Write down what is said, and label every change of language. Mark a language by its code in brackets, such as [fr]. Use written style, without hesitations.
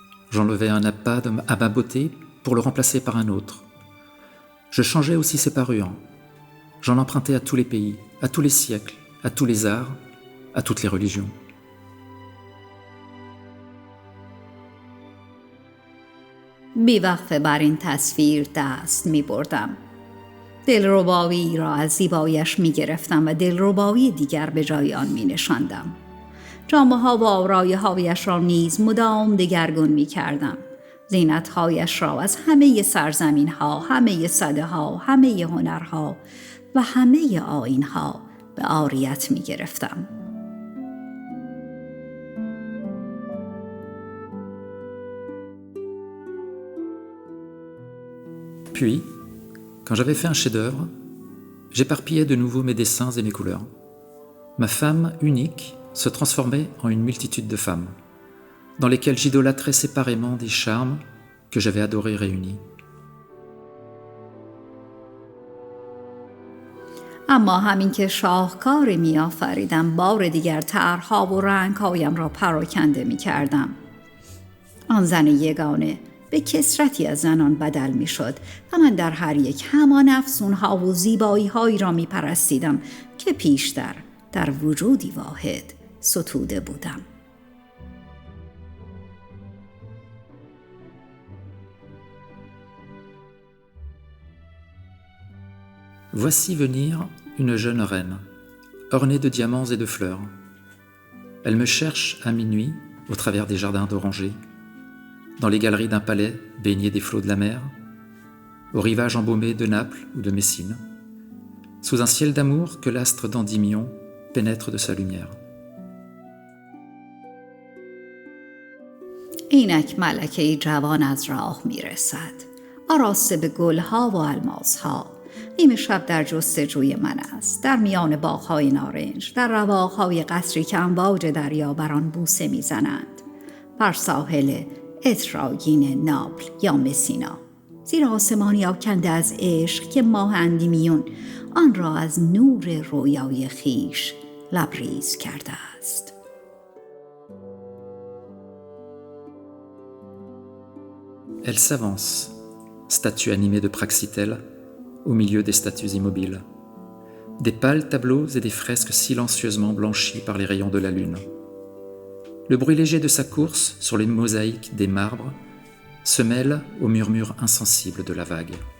[fr] J'enlevais un appât à ma beauté pour le remplacer par un autre. Je changeais aussi ses parures. J'en empruntais à tous les pays, à tous les siècles, à tous les arts, à toutes les religions. [fa] بی‌وقفه بر این تصویر دست می بردم. دلربایی را از زیباییش می گرفتم و دلربایی دیگر به جای آن می نشاندم. جامه ها و آرایه هایش را نیز مدام دگرگون می کردم. زینت هایش را از همه سرزمین ها، همه سده ها، همه هنرها و همه آیین ها به عاریت می گرفتم. [fr] Puis, quand j'avais fait un chef-d'œuvre, j'éparpillais de nouveau mes dessins et mes couleurs. Ma femme unique se transformait en une multitude de femmes, dans lesquelles j'idolâtrais séparément des charmes que j'avais adorés réunis. [fa] اما همین که شاهکاری می آفریدم، بار دیگر طرح‌ها و رنگ‌هایم را پراکنده می کردم. آن زن یگانه به کثرتی از زنان بدل می شد و من در هر یک همان افسون‌ها و زیبایی‌هایی را می پرستیدم که پیشتر در وجودی واحد ستوده بودم. [fr] Voici venir une jeune reine, ornée de diamants et de fleurs. Elle me cherche à minuit au travers des jardins d'orangers, dans les galeries d'un palais baigné des flots de la mer, au rivage embaumé de Naples ou de Messine, sous un ciel d'amour que l'astre d'Endymion pénètre de sa lumière. [fa] اینک ملکه جوان از راه می رسد، آراسته به گلها و الماسها. نیمه شب در جستجوی من است، در میان باغ‌های نارنج، در رواق‌های قصری که امواج دریا بر آن بوسه می‌زنند، بر ساحل اتراگین ناپل یا مسینا، زیر آسمانی آکنده از عشق که ماه اندیمیون آن را از نور رویای خویش لبریز کرده است. [fr] Elle s'avance, statue animée de Praxitèle, au milieu des statues immobiles. Des pâles tableaux et des fresques silencieusement blanchies par les rayons de la lune. Le bruit léger de sa course sur les mosaïques des marbres se mêle au murmure insensible de la vague.